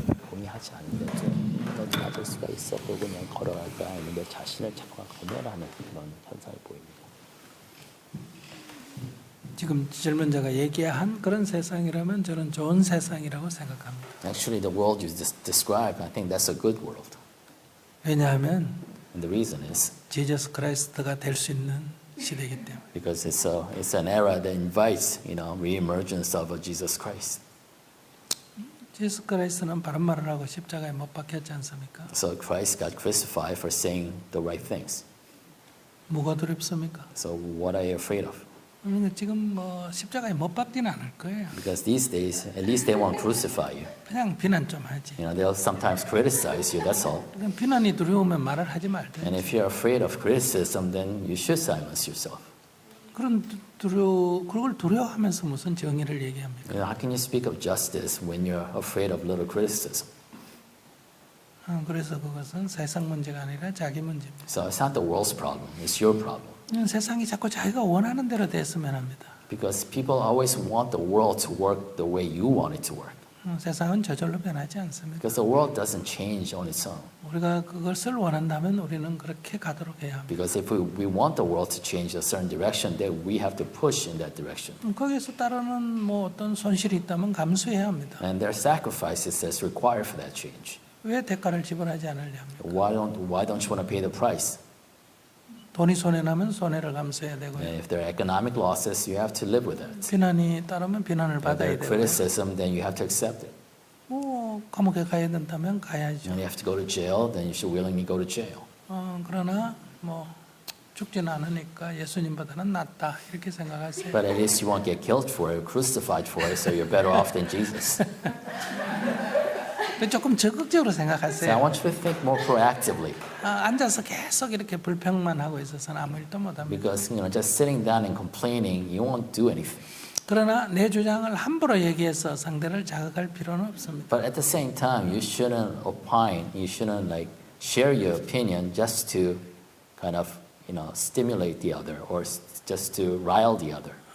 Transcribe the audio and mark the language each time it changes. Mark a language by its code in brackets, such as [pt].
[ko] 동의하지 않는데 좀 맞을 수가 있었고 그냥 걸어갈까 아니면 내 자신을 자꾸 검열하는 그런 현상이 보입니다. 지금 질문자가 얘기한 그런 세상이라면 저는 좋은 세상이라고 생각합니다. [en] Actually, the world you just described, I think that's a good world. [ko] 왜냐하면 [en] And the reason is [ko] 지저스 크라이스트가 될 수 있는 시대이기 때문에. [en] because it's an era that invites, re-emergence of Jesus Christ. [ko] 지저스 크라이스트는 바른 말을 하고 십자가에 못 박혔지 않습니까? [en] So Christ got crucified for saying the right things. [ko] 뭐가 두렵습니까? [en] So what are you afraid of? [ko] 그러니까 지금 십자가에 못 박지는 않을 거예요. [en] Because these days, at least they won't crucify you. [ko] 그냥 비난 좀 하지. [en] They'll sometimes criticize you. That's all. [ko] 그러니까 비난이 두려우면 말을 하지 말든지. [en] And if you're afraid of criticism, then you should silence yourself. [ko] 그걸 두려워하면서 무슨 정의를 얘기합니까? [en] How can you speak of justice when you're afraid of little criticism? [ko] 그래서 그것은 세상 문제가 아니라 자기 문제입니다. [en] So it's not the world's problem, it's your problem. [ko] 세상이 자꾸 자기가 원하는 대로 됐으면 합니다. [en] Because people always want the world to work the way you want it to work. [ko] 세상은 저절로 변하지 않습니다. [en] Because the world doesn't change on its own. [ko] 우리가 그것을 원한다면 우리는 그렇게 가도록 해야 합니다. [en] Because if we want the world to change a certain direction, then we have to push in that direction. [ko] 거기에서 따르는 어떤 손실이 있다면 감수해야 합니다. [en] And there are sacrifices that's required for that change. [ko] 왜 대가를 지불하지 않으려 합니까? [en] Why don't you want to pay the price? [ko] 돈이 손해나면 손해를 감수해야 되고요. [en] And if there are economic losses, you have to live with it. [ko] 비난이 따르면 비난을 [en] If [ko] 받아야 [en] there are [ko] 되고요. [en] criticism, then you have to accept it. [ko] 감옥에 가야 된다면 가야죠. [en] And you have to go to jail, then you should willingly go to jail. [ko] 그러나 죽지는 않으니까 예수님보다는 낫다 이렇게 생각하세요. [en] But at least you won't get killed for it, crucified for it, so you're better off than Jesus. [ko] 조금 적극적으로 [en] So I [ko] 생각하세요. [en] want you to think more proactively. [ko] 앉아서 계속 이렇게 불평만 하고 있어서는 아무 일도 못합니다. [en] Because just sitting down and complaining, you won't do anything. [ko] 그러나 내 주장을 함부로 얘기해서 상대를 자극할 필요는 없습니다. [en] But at the same time, you shouldn't opine, you shouldn't share your opinion just to kind of stimulate the other or just to rile the other.